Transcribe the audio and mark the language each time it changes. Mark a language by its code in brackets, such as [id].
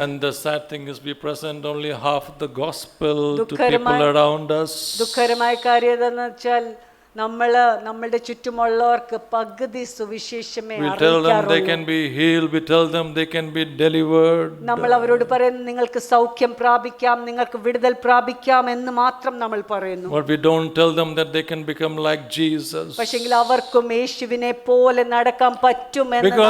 [en] And the sad thing is we present only half the gospel to people around us. [ml] ദുഃഖകരമായ കാര്യം എന്താണെന്ന് വെച്ചാൽ നമ്മളുടെ ചുറ്റുമുള്ളവർക്ക് പകുതി സുവിശേഷമേ അറിയിക്കാറുള്ളൂ. [en] We tell them they can be healed, we tell them they can be delivered. [ml] നമ്മൾ അവരോട് പറയുന്നു, നിങ്ങൾക്ക് സൗഖ്യം പ്രാപിക്കാം, നിങ്ങൾക്ക് വിടുതൽ പ്രാപിക്കാം എന്ന് മാത്രം നമ്മൾ പറയുന്നു. [en] But we don't tell them that they can become like Jesus. [ml] പക്ഷെങ്കിൽ അവർക്കും യേശുവിനെ പോലെ നടക്കാൻ പറ്റുമെന്ന്